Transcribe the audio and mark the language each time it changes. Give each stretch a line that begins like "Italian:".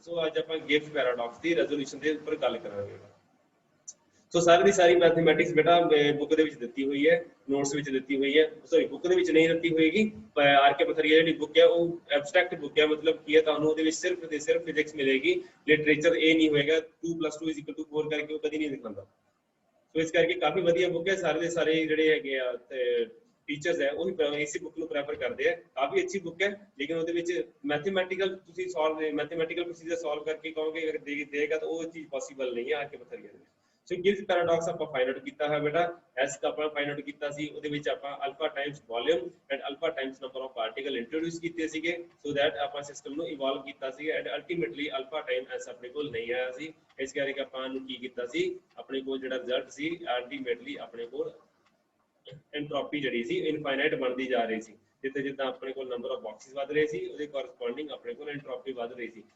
Punjabi: ਸੋ ਅੱਜ ਆਪਾਂ ਗਿਬਸ ਪੈਰਾਡੌਕਸ ਦੀ ਰੈਜ਼ੋਲੂਸ਼ਨ ਦੇ ਉੱਪਰ ਗੱਲ ਕਰਾਂਗੇ। ਸੋ ਸਾਰੀ ਮੈਥਮੈਟਿਕਸ ਬੇਟਾ ਬੁੱਕ ਦੇ ਵਿੱਚ ਦਿੱਤੀ ਹੋਈ ਹੈ ਨੋਟਸ ਵਿੱਚ ਦਿੱਤੀ ਹੋਈ ਹੈ ਸੌਰੀ ਬੁੱਕ ਦੇ ਵਿੱਚ ਨਹੀਂ ਦਿੱਤੀ ਹੋਏਗੀ ਆਰ ਕੇ ਪਥਰੀਆ ਜਿਹੜੀ ਬੁੱਕ ਹੈ ਉਹ ਐਬਸਟਰੈਕਟ ਬੁੱਕ ਹੈ ਮਤਲਬ ਕੀ ਹੈ ਤੁਹਾਨੂੰ ਉਹਦੇ ਵਿੱਚ ਸਿਰਫ ਫਿਜ਼ਿਕਸ ਮਿਲੇਗੀ ਲਿਟਰੇਚਰ ਇਹ ਨਹੀਂ ਹੋਏਗਾ 2+2 = 4 ਕਰਕੇ ਉਹ ਕਦੀ ਨਹੀਂ ਦਿਖਾਉਂਦਾ। ਸੋ ਇਸ ਕਰਕੇ ਕਾਫੀ ਵਧੀਆ ਬੁੱਕ ਹੈ ਸਾਰੇ ਦੇ ਸਾਰੇ ਜਿਹੜੇ ਹੈਗੇ ਆ
Hindi: टीचर्स है वही इसी बुक को प्रेफर करते हैं काफी अच्छी बुक है लेकिन
Punjabi: ਉਹਦੇ ਵਿੱਚ
Hindi: मैथमेटिकल ਤੁਸੀਂ सॉल्व मैथमेटिकल प्रोसीजर सॉल्व करके कहोगे अगर देगा तो वो चीज पॉसिबल नहीं है आर के पथरीਆ ਦੇ।
Punjabi: सो गिब्स पैराडॉक्स ਆਪਾਂ ਫਾਈਂਡ ਆਊਟ ਕੀਤਾ ਹੈ ਬੇਟਾ ਐਸ ਦਾ ਆਪਾਂ ਫਾਈਂਡ ਆਊਟ ਕੀਤਾ ਸੀ ਉਹਦੇ ਵਿੱਚ ਆਪਾਂ alpha Times volume and alpha Times number of particle introduce ਕੀਤੇ ਸੀਗੇ ਸੋ ਦੈਟ ਆਪਾਂ ਸਿਸਟਮ ਨੂੰ ਇਵੋਲਵ ਕੀਤਾ ਸੀ and ultimately alpha time S ਆਪਣੇ ਕੋਲ ਨਹੀਂ ਆਇਆ ਸੀ। ਇਸ ਕਰਕੇ ਆਪਾਂ ਨੂੰ ਕੀ ਕੀਤਾ ਸੀ ਆਪਣੇ ਕੋਲ ਜਿਹੜਾ ਰਿਜ਼ਲਟ ਸੀ ਅਲਟੀਮੇਟਲੀ ਆਪਣੇ ਕੋਲ एंट्रोपी ਜਿਹੜੀ ਸੀ ਇਨਫਾਈਨਾਈਟ ਬਣਦੀ ਜਾ ਰਹੀ ਸੀ ਜਿੱਦਾਂ ਆਪਣੇ ਕੋਲ ਨੰਬਰ ਆਫ ਬਾਕਸਿਸ ਵਧ ਰਹੇ ਸੀ ਉਹਦੇ ਕੋਰਸਪੋਂਡਿੰਗ ਆਪਣੇ ਕੋਲ ਐਂਟਰੋਪੀ ਵਧ ਰਹੀ ਸੀ।